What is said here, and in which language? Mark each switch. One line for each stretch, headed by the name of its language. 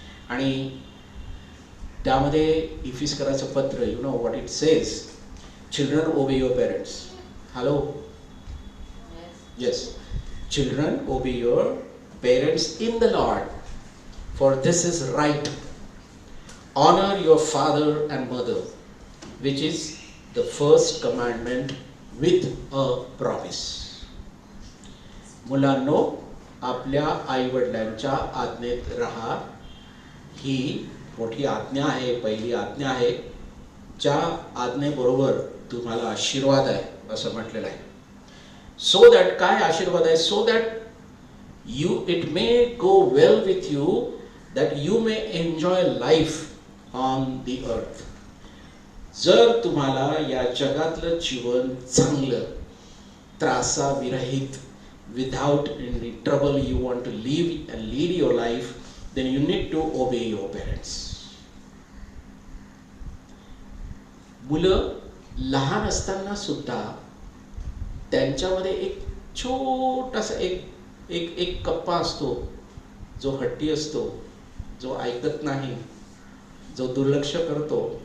Marathi: आणि त्यामध्ये इफिस्कराचं पत्र,
English: You know what it says, children obey your parents. Hello, yes, children obey your parents in the Lord, for this is right. Honor your father and mother, which is the first commandment with a promise.
Marathi: मुलांनो, आपल्या आई वडिलांच्या आज्ञेत राहा. ही मोठी आज्ञा आहे, पहिली आज्ञा आहे, ज्या आज्ञेबरोबर तुम्हाला आशीर्वाद आहे असं म्हटलेलं आहे.
English: so that,
Marathi: काय आशीर्वाद आहे?
English: So that it may go well with you, that you may enjoy life on the earth.
Marathi: जर तुम्हाला या जगातलं जीवन चांगलं, त्रासाविरहित,
English: without any trouble, you want to live and lead your life, then you need to obey your parents.
Marathi: मुलं लहान असताना सुद्धा त्यांच्यामध्ये एक छोटासा एक कप्पा असतो, जो हट्टी असतो, जो ऐकत नाही, जो दुर्लक्ष करतो.